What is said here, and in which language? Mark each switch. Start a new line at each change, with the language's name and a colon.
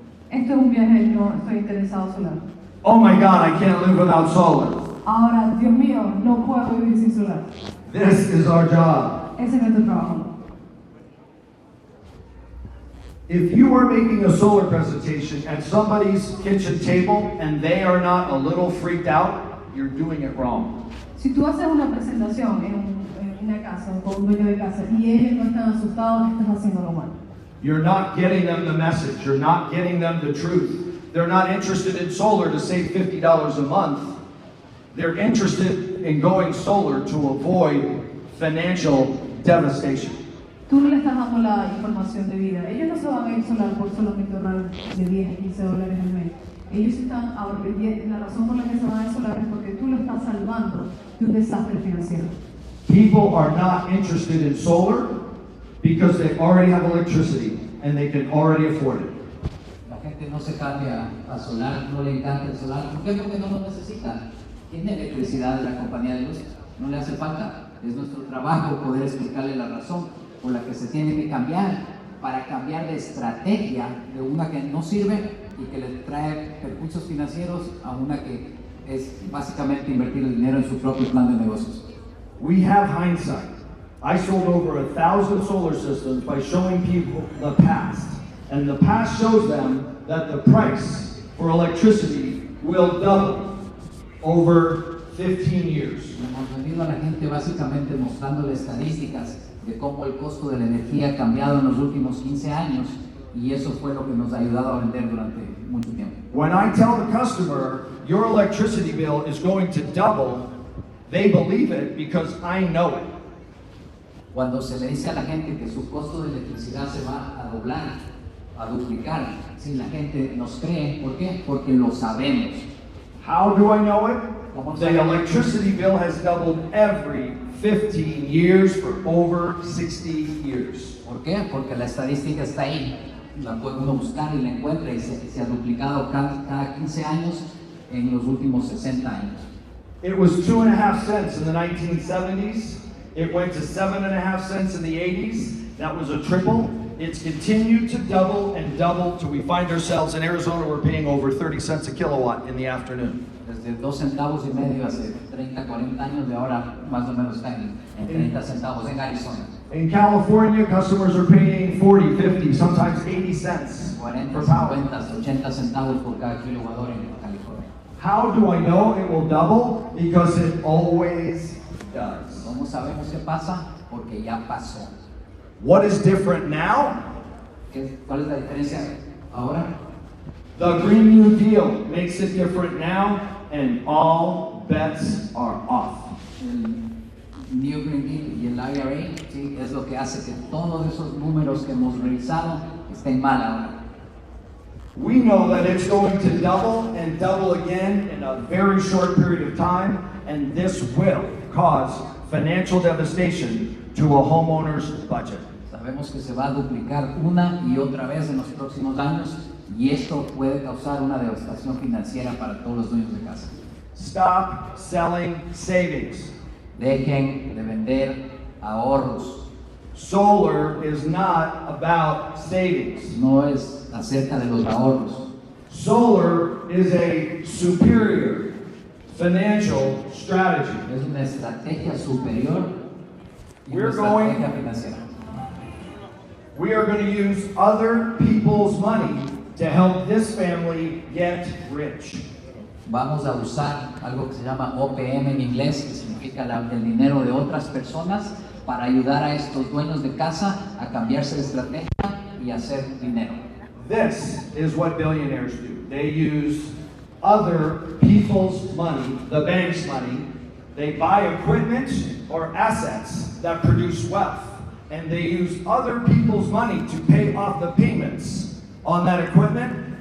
Spanish: Esto es un viaje, no estoy interesado en solar.
English: Oh my God, I can't live without solar.
Spanish: Ahora, Dios mío, no puedo vivir sin solar.
English: This is our job.
Spanish: Ese es nuestro trabajo.
English: If you are making a solar presentation at somebody's kitchen table and they are not a little freaked out, you're doing it wrong.
Spanish: Si tú haces una presentación en una casa o con un dueño de casa y ellos no están asustados, estás haciéndolo mal.
English: You're not getting them the message. You're not getting them the truth. They're not interested in solar to save $50 a month. They're interested in going solar to avoid financial devastation.
Spanish: Tú no le estás dando la información de vida. Ellos no se van a ir solar por solamente ahorrar de 10 a 15 dólares al mes. Ellos están, la razón por la que se van a ir solar es porque tú lo estás salvando de un desastre financiero.
English: People are not interested in solar because they already have electricity and they can already afford it.
Spanish: La gente no se cambia a solar, no le encanta el solar. ¿Por qué? Porque no lo necesita. Tiene electricidad de la compañía de luz, no le hace falta. Es nuestro trabajo poder explicarle la razón por la que se tiene que cambiar, para cambiar de estrategia de una que no sirve y que le trae perjuicios financieros a una que es básicamente invertir el dinero en su propio plan de negocios.
English: We have hindsight. I sold over 1,000 solar systems by showing people the past. And the past shows them that the price for electricity will double over 15 years.
Spanish: Hemos vendido a la gente básicamente mostrándole estadísticas de cómo el costo de la energía ha cambiado en los últimos 15 años y eso fue lo que nos ha ayudado a vender durante mucho tiempo.
English: When I tell the customer your electricity bill is going to double, they believe it because I know it.
Spanish: Cuando se le dice a la gente que su costo de electricidad se va a doblar, a duplicar, si la gente nos cree, ¿por qué? Porque lo sabemos.
English: How do I know it?
Spanish: ¿Cómo
English: The
Spanish: sabemos?
English: electricity bill has doubled every 15 years for over 60 years.
Spanish: ¿Por qué? Porque la estadística está ahí, la puede uno buscar y la encuentra y se ha duplicado cada 15 años en los últimos 60 años.
English: It was 2.5 cents in the 1970s. It went to 7.5 cents in the 80s. That was a triple. It's continued to double and double till we find ourselves in Arizona. We're paying over 30 cents a kilowatt in the afternoon.
Spanish: Desde 2 centavos y medio hace 30, 40 años de ahora más o menos está en 30 centavos en Arizona.
English: In California, customers are paying 40, 50, sometimes 80 cents
Spanish: 40,
English: for power.
Spanish: 50, 80 centavos por cada kilowatt hora en California.
English: How do I know it will double? Because it always does.
Spanish: ¿Cómo sabemos qué pasa? Porque ya pasó.
English: What is different now?
Spanish: ¿Cuál es la diferencia ahora?
English: The Green New Deal makes it different now, and all bets are off.
Spanish: El New Green Deal y el IRA, sí, es lo que hace que todos esos números que hemos revisado estén mal ahora.
English: We know that it's going to double and double again in a very short period of time, and this will cause financial devastation to a homeowner's budget.
Spanish: Sabemos que se va a duplicar una y otra vez en los próximos años y esto puede causar una devastación financiera para todos los dueños de casa.
English: Stop selling savings.
Spanish: Dejen de vender ahorros.
English: Solar is not about savings.
Spanish: No es acerca de los ahorros.
English: Solar is a superior financial strategy.
Spanish: Es una estrategia superior y
English: We're
Spanish: una
English: going-
Spanish: estrategia financiera.
English: We are going to use other people's money to help this family get rich.
Spanish: Vamos a usar algo que se llama OPM en inglés, que significa el dinero de otras personas, para ayudar a estos dueños de casa a cambiarse de estrategia y hacer dinero.
English: This is what billionaires do. They use other people's money, the bank's money. They buy equipment or assets that produce wealth. And they use other people's money to pay off the payments on that equipment.